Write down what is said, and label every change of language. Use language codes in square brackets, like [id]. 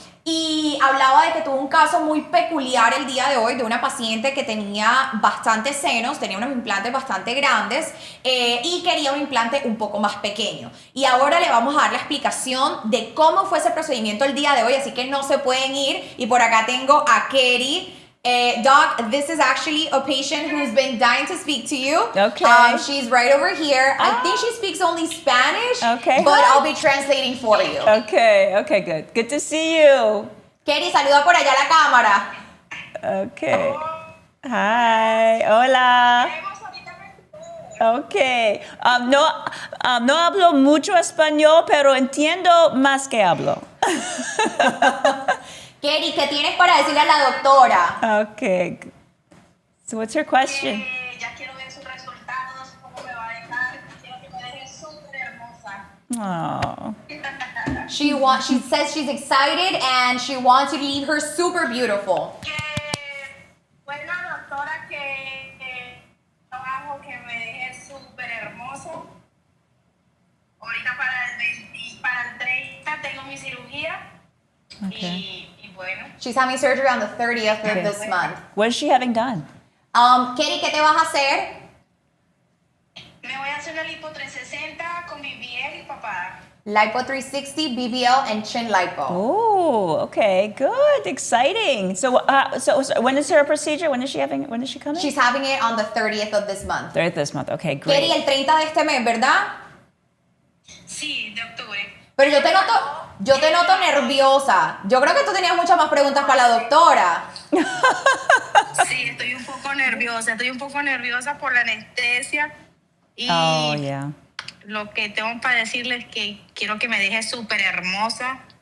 [es] Y hablaba de que tuvo un caso muy peculiar el día de hoy de una paciente que tenía bastantes senos, tenía unos implantes bastante grandes y quería un implante un poco más pequeño. Y ahora le vamos a dar la explicación de cómo fue ese procedimiento el día de hoy, así que no se pueden ir. Y por acá tengo a Kerry. [en] Doc, this is actually a patient who's been dying to speak to you. Okay. She's right over here. I think she speaks only Spanish. Okay. But I'll be translating for you. Okay, good. Good to see you. [es] Kerry, saluda por allá a la cámara. [en] Okay. Hi. Hola. Okay. [es] No hablo mucho español, pero entiendo más que hablo. Kerry, ¿qué tienes para decirle a la doctora? [en] Okay. So what's her question? [es] Ya quiero ver sus resultados, cómo me va a dejar. Quiero que me deje súper hermosa. [en] Oh. She says she's excited and she wants you to leave her super beautiful. [es] Que fue la doctora que trabajo que me deje súper hermoso. Ahorita para el 30 tengo mi cirugía. [en] Okay. [es] Y bueno. [en] She's having surgery on the 30th of this month. What is she having done? [es] Kerry, ¿qué te vas a hacer? Me voy a hacer una lipo 360 con BBL y papada. [en] Lipo 360, BBL, and chin lipo. Oh, okay, good, exciting. So when is her procedure? When is she coming? She's having it on the 30th of this month. 30th this month. Okay, great. [es] Kerry, el 30 de este mes, ¿verdad? Sí, de octubre. Pero yo te noto nerviosa. Yo creo que tú tenías muchas más preguntas para la doctora. Sí, estoy un poco nerviosa por la anestesia y lo que tengo para decirles es que quiero que me deje súper hermosa.